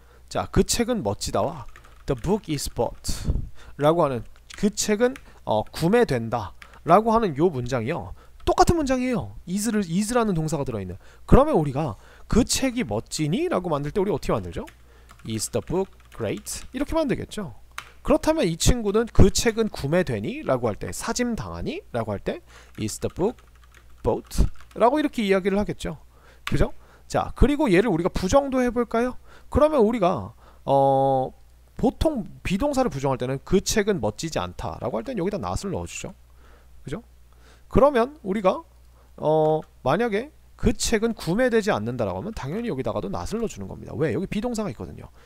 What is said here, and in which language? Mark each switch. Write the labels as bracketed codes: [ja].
[ko] 자, 그 책은 멋지다와 [en] The book is bought [ko] 라고 하는, 그 책은 구매된다 라고 하는 요 문장이요, 똑같은 문장이에요. is라는 동사가 들어있는. 그러면 우리가 그 책이 멋지니? 라고 만들 때 우리 어떻게 만들죠? [en] Is the book great? [ko] 이렇게 만들겠죠. 그렇다면 이 친구는 그 책은 구매되니? 라고 할 때, 사짐 당하니? 라고 할 때 [en] Is the book bought? [ko] 라고 이렇게 이야기를 하겠죠. 그죠? 자, 그리고 얘를 우리가 부정도 해볼까요? 그러면 우리가 보통 비동사를 부정할 때는 그 책은 멋지지 않다 라고 할 때는 여기다 not을 넣어주죠. 그죠? 그러면 우리가 만약에 그 책은 구매되지 않는다라고 하면 당연히 여기다가도 not을 넣어주는 겁니다. 왜? 여기 비동사가 있거든요.